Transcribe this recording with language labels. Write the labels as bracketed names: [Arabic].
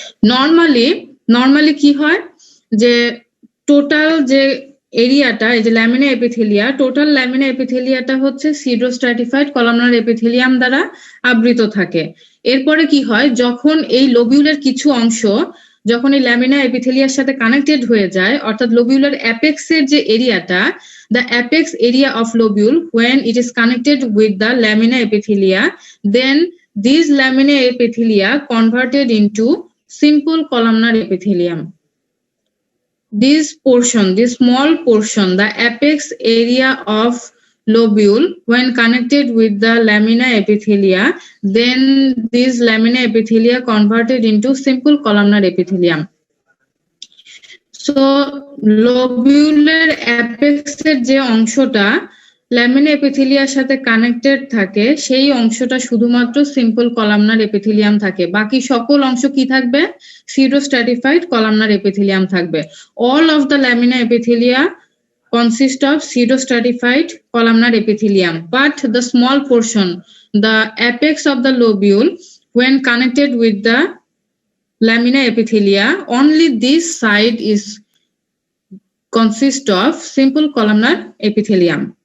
[Bangla] Normally কি হয় যে টোটাল যে এরিয়াটা, এই যে ল্যামিনা এপিথেলিয়া, টোটাল ল্যামিনা এপিথেলিয়াটা হচ্ছে সিডোস্ট্রাটিফাইড কলামনার এপিথেলিয়াম দ্বারা আবৃত থাকে। এরপরে কি হয়, যখন এই লোবিউলের কিছু অংশ যখন এই ল্যামিনা এপিথেলিয়ার সাথে কানেক্টেড হয়ে যায়, অর্থাৎ লোবিউলার অ্যাপেক্সের যে এরিয়াটা, [English] the apex area of lobule, when it is connected with the lamina epithelia, then these lamina epithelia converted into simple columnar epithelium. This portion, this small portion, the apex area of lobule, when connected with the lamina epithelia, then these lamina epithelia converted into simple columnar epithelium. [Bangla] So lobular apex এর যে অংশটা lamina এপিথেলিয়ার সাথে connected থাকে, সেই অংশটা শুধুমাত্র simple columnar epithelium থাকে। বাকি সকল অংশ কি থাকবে? pseudostratified columnar epithelium থাকবে। [English] All of the lamina epithelia consist of pseudostratified columnar epithelium, but the small portion, the apex of the lobule, when connected with the lamina epithelia, only this side is consist of simple columnar epithelium.